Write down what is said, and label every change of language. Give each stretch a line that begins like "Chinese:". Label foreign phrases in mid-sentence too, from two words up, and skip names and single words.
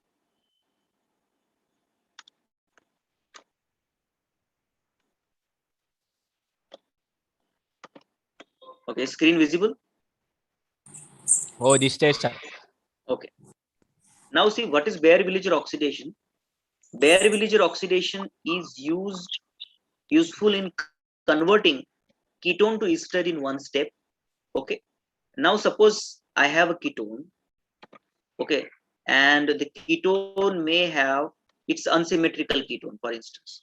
English: Okay, screen visible? Oh, this stage, sir. Okay. Now see what is Baeyer-Villiger oxidation. Baeyer-Villiger oxidation is useful in converting ketone to ester in one step. Okay. Now suppose I have a ketone. Okay. And the ketone may have its unsymmetrical ketone, for instance.